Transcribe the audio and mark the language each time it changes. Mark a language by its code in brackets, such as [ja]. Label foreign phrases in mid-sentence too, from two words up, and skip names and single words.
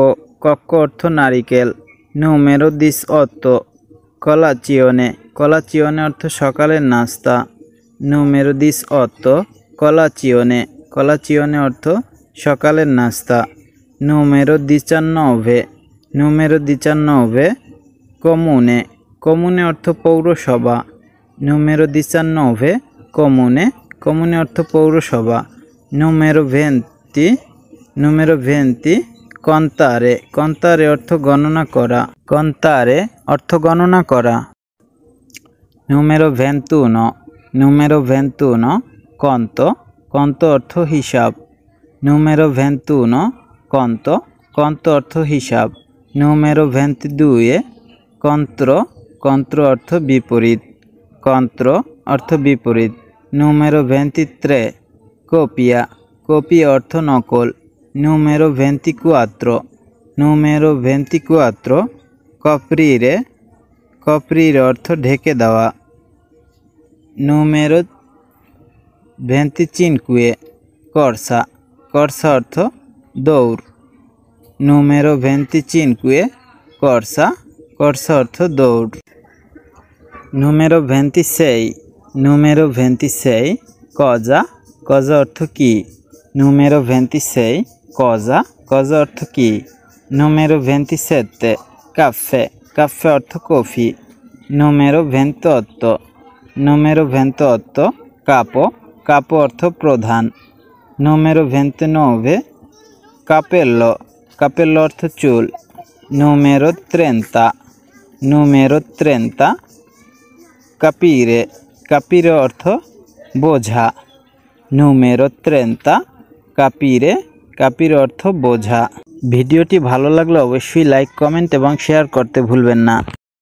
[it] Cocco [bn] অর্থ নারিকেল। [it] Numero 18 colazione. [bn] Colazione অর্থ সকালের নাস্তা। [it] Numero 18 colazione. Colazione [bn] অর্থ সকালের নাস্তা। [it] Numero 19 Numero 19 comune. Comune [bn] অর্থ পৌরসভা। [it] Numero 19 comune. Comune [bn] অর্থ পৌরসভা। [it] Numero 20 Numero 20 contare. [bn] Contare অর্থ গণনা করা। contare অর্থ গণনা করা। [it] Numero 21 Numero 21 conto. Conto [bn] অর্থ হিসাব। [it] Numero 21 conto. Conto [bn] অর্থ হিসাব। [it] Numero 22 contro. [bn] Contro অর্থ বিপরীত। contro অর্থ বিপরীত। [it] Numero 23 copia. Copia [bn] অর্থ নকল। [it] Numero 24 Numero 24 coprire. Coprire [bn] অর্থ ঢেকে দেওয়া। [it] Numero 25 corsa. Corsa [bn] অর্থ দৌড়। [it] Numero 25 corsa. Corsa [bn] অর্থ দৌড়। [it] Numero 26 Numero 26 cosa. Cosa [bn] অর্থ কি। [it] Numero 26 cosa. Cosa [bn] অর্থ কি। [it] Numero 27 caffè. Caffè [bn] অর্থ কফি। [it] Numero 28 número 28 capo, capo [bn] অর্থ প্রধান। [it] número 29 capello, capello [bn] অর্থ চুল। [it] número 30 capire, capire [bn] অর্থ বোঝা। [it] número 30 capire, capire [bn] অর্থ বোঝা। ভিডিওটি ভালো লাগলে অবশ্যই লাইক, কমেন্ট এবং শেয়ার করতে ভুলবেন না।